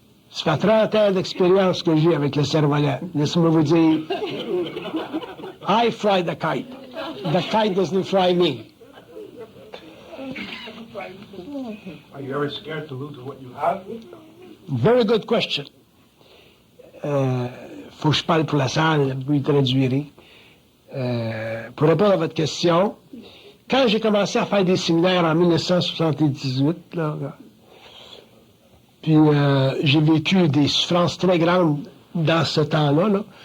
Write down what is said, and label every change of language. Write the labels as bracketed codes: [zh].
[fr] Ça fait 30 ans d'expérience que j'ai avec le cerf-volant. Laissez-moi vous dire, [en] I fly the kite. The kite doesn't fly me. Are you ever scared to lose what you have? Very good question. [fr] Faut que je parle pour la salle, vous y traduirez. Pour répondre à votre question, quand j'ai commencé à faire des séminaires en 1978, là, puis j'ai vécu des souffrances très grandes dans ce temps-là, là.